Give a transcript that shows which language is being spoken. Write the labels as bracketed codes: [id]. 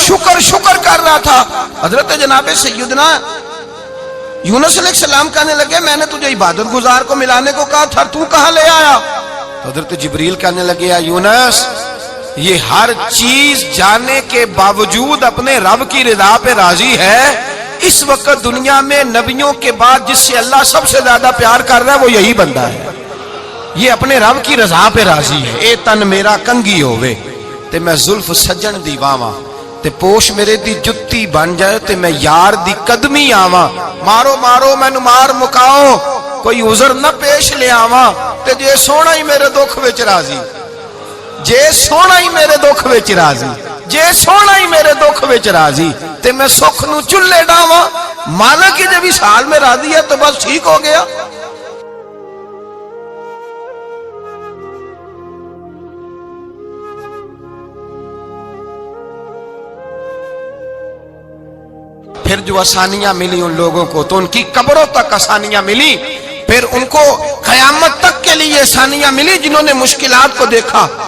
[ur] شکر شکر کر رہا تھا. حضرت جناب سیدنا یونس علیہ السلام کہنے لگے میں نے تجھے عبادت گزار کو ملانے کو کہا تھا، تو کہاں لے آیا؟ حضرت جبریل کہنے لگے یا یونس یہ ہر چیز جانے کے باوجود اپنے رب کی رضا پہ راضی ہے. اس وقت دنیا میں نبیوں کے بعد جس سے اللہ سب سے زیادہ پیار کر رہا ہے وہ یہی بندہ ہے. یہ اپنے رب کی رضا پہ راضی ہے. [pa] اے تن میرا کنگی ہوئے تے میں زلف سجن دی واواں تے پوش میرے دی جتی بن جائے تے میں یار دی قدمی آواں. مارو مارو مینو مار مکاؤ کوئی عذر نہ پیش لے آواں تے جے سونا ہی میرے دکھ وچ راضی، جے سونا ہی میرے دکھ وچ راضی، جے سونا ہی میرے دکھ وچ راضی تے میں سکھ نو چلے ڈاواں. [ur] مالک کی جب اس حال میں راضی ہے تو بس ٹھیک ہو گیا. پھر جو آسانیاں ملی ان لوگوں کو تو ان کی قبروں تک آسانیاں ملی، پھر ان کو قیامت تک کے لیے آسانیاں ملی جنہوں نے مشکلات کو دیکھا.